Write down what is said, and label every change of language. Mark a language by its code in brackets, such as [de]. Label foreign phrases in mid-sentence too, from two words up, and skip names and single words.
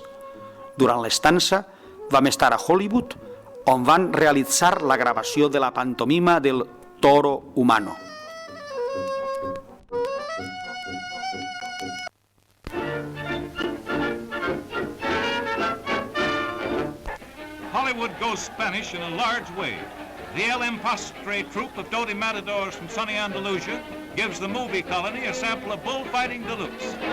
[ca] Durant l'estança vam estar a Hollywood, on van realitzar la gravació de la pantomima del Toro Humano. [en] Hollywood goes Spanish in a large way. The El Empastre troupe of doughty matadors from sunny Andalusia gives the movie colony a sample of bullfighting deluxe.